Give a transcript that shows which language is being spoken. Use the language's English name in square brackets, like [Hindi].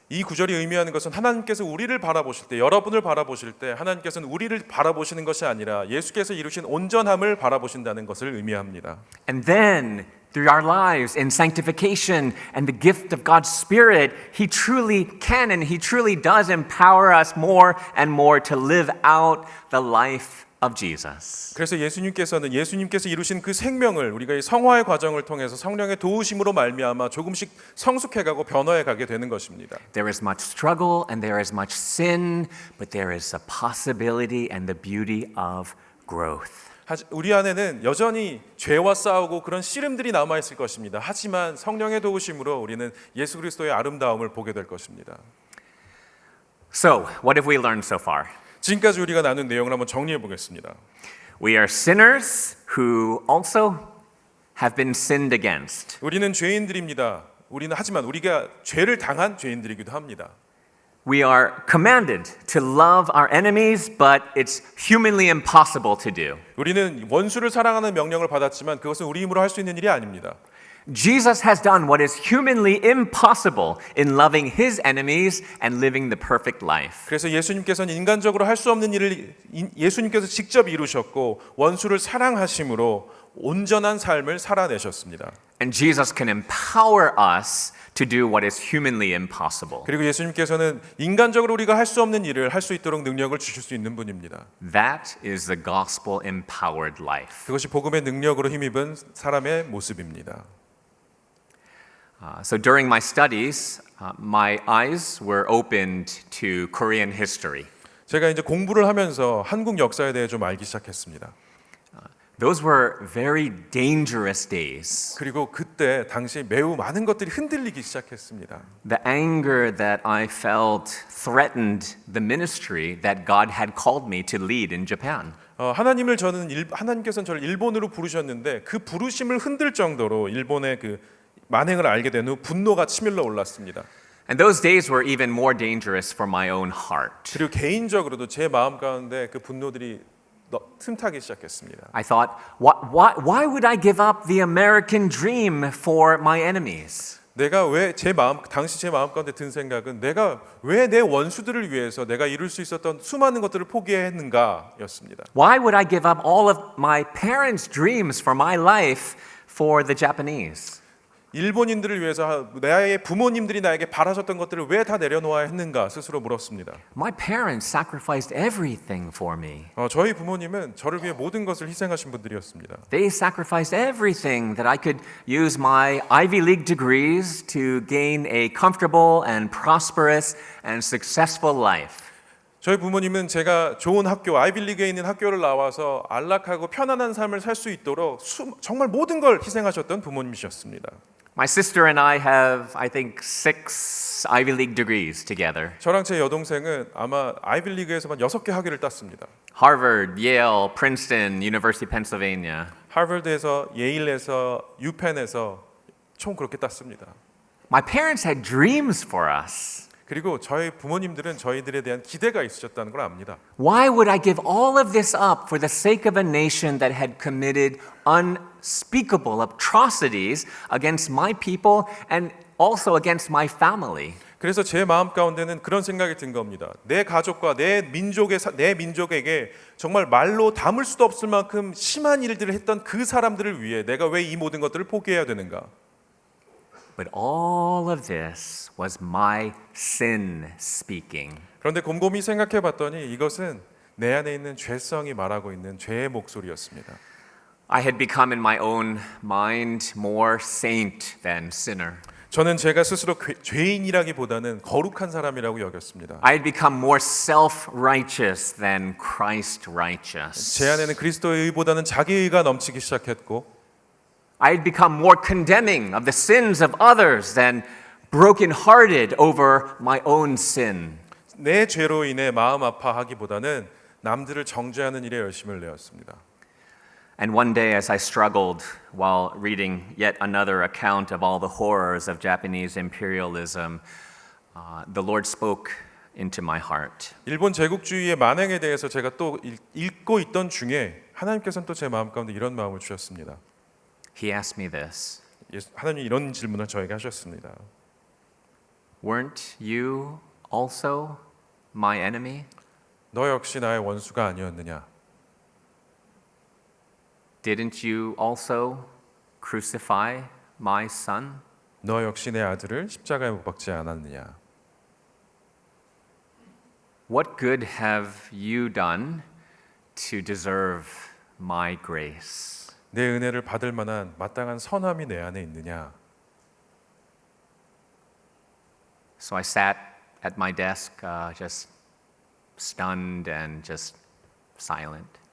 [Korean] 이 구절이 의미하는 것은 하나님께서 우리를 바라보실 때, 여러분을 바라보실 때 하나님께서는 우리를 바라보시는 것이 아니라 예수께서 이루신 온전함을 바라보신다는 것을 의미합니다. [English] And then, through our lives in sanctification and the gift of God's Spirit, he truly can and he truly does empower us more and more to live out the life of Jesus. [Korean] 그래서 예수님께서 이루신 그 생명을 우리가 이 성화의 과정을 통해서 성령의 도우심으로 말미암아 조금씩 성숙해가고 변화해가게 되는 것입니다. [English] There is much struggle and there is much sin, but there is a possibility and the beauty of growth. [Korean] 우리 안에는 여전히 죄와 싸우고 그런 씨름들이 남아 있을 것입니다. 하지만 성령의 도우심으로 우리는 예수 그리스도의 아름다움을 보게 될 것입니다. [English] So, what have we learned so far? [Korean] 지금까지 우리가 나눈 내용을 한번 정리해 보겠습니다. [English] We are sinners who also have been sinned against. [Korean] 우리는 죄인들입니다. 하지만 우리가 죄를 당한 죄인들이기도 합니다. [English] We are commanded to love our enemies, but it's humanly impossible to do. [Korean] 우리는 원수를 사랑하는 명령을 받았지만 그것은 우리 힘으로 할 수 있는 일이 아닙니다. [English] Jesus has done what is humanly impossible in loving his enemies and living the perfect life. [Korean] 그래서 예수님께서는 인간적으로 할 수 없는 일을 예수님께서 직접 이루셨고 원수를 사랑하심으로 온전한 삶을 살아내셨습니다. [English] And Jesus can empower us to do what is humanly impossible. [Korean] 그리고 예수님께서는 인간적으로 우리가 할 수 없는 일을 할 수 있도록 능력을 주실 수 있는 분입니다. [English] That is the gospel empowered life. [Korean] 그것이 복음의 능력으로 힘입은 사람의 모습입니다. [English] So during my studies, my eyes were opened to Korean history. [Korean] 제가 이제 공부를 하면서 한국 역사에 대해 좀 알기 시작했습니다. [English] Those were very dangerous days. [Korean] 그리고 그때 당시 매우 많은 것들이 흔들리기 시작했습니다. [English] The anger that I felt threatened the ministry that God had called me to lead in Japan. [Korean] 하나님께서는 저를 일본으로 부르셨는데 그 부르심을 흔들 정도로 일본의 그 만행을 알게 된 후 분노가 치밀러 올랐습니다. [English] And those days were even more dangerous for my own heart. [Korean] 그리고 개인적으로도 제 마음 가운데 그 분노들이 틈타기 시작했습니다. [English] I thought, why would I give up the American dream for my enemies? [Korean] 내가 왜 당시 제 마음 가운데 든 생각은 내가 왜 내 원수들을 위해서 내가 이룰 수 있었던 수많은 것들을 포기했는가였습니다. [English] Why would I give up all of my parents' dreams for my life for the Japanese? [Korean] 일본인들을 위해서 나의 부모님들이 나에게 바라셨던 것들을 왜 다 내려놓아야 했는가 스스로 물었습니다. [English] My parents sacrificed everything for me. [Korean] 저희 부모님은 저를 위해 모든 것을 희생하신 분들이었습니다. [English] They sacrificed everything that I could use my Ivy League degrees to gain a comfortable and prosperous and successful life. [Korean] 저희 부모님은 제가 좋은 학교, 아이빌리그에 있는 학교를 나와서 안락하고 편안한 삶을 살 수 있도록 정말 모든 걸 희생하셨던 부모님이셨습니다. [English] My sister and I have, I think, 6 Ivy League degrees together. [Korean] 저랑 제 여동생은 아마 아이빌리그에서만 6개 학위를 땄습니다. [English] Harvard, Yale, Princeton, University of Pennsylvania. [Korean] 하버드에서, 예일에서, 유펜에서 총 그렇게 땄습니다. [English] My parents had dreams for us. [Korean] 그리고 저희 부모님들은 저희들에 대한 기대가 있으셨다는 걸 압니다. [English] Why would I give all of this up for the sake of a nation that had committed unspeakable atrocities against my people and also against my family? [Korean] 그래서 제 마음 가운데는 그런 생각이 든 겁니다. 내 가족과 내 민족에게 정말 말로 담을 수도 없을 만큼 심한 일들을 했던 그 사람들을 위해 내가 왜 이 모든 것들을 포기해야 되는가? [English] But all of this was my sin speaking. [Korean] 그런데 곰곰이 생각해 봤더니 이것은 내 안에 있는 죄성이 말하고 있는 죄의 목소리였습니다. [English] I had become in my own mind more saint than sinner. [Korean] 저는 제가 스스로 죄인이라기보다는 거룩한 사람이라고 여겼습니다. [English] I had become more self-righteous than Christ-righteous. [Korean] 제 안에는 그리스도의 의보다는 자기 의가 넘치기 시작했고 [English] I had become more condemning of the sins of others than broken-hearted over my own sin. [Korean] 내 죄로 인해 마음 아파하기보다는 남들을 정죄하는 일에 열심을 내었습니다. [English] And one day, as I struggled while reading yet another account of all the horrors of Japanese imperialism, the Lord spoke into my heart. [Korean] 일본 제국주의의 만행에 대해서 제가 또 읽고 있던 중에 하나님께서는 또 제 마음 가운데 이런 마음을 주셨습니다. [English] He asked me this, [Korean] 하나님이 이런 질문을 저에게 하셨습니다. [English] Weren't you also my enemy? [Korean] 너 역시 나의 원수가 아니었느냐? [English] Didn't you also crucify my son? [Korean] 너 역시 내 아들을 십자가에 못 박지 않았느냐? [English] What good have you done to deserve my grace? [Korean] 내 은혜를 받을 만한 마땅한 선함이 내 안에 있느냐? [English] So I sat at my desk, just stunned and just silent.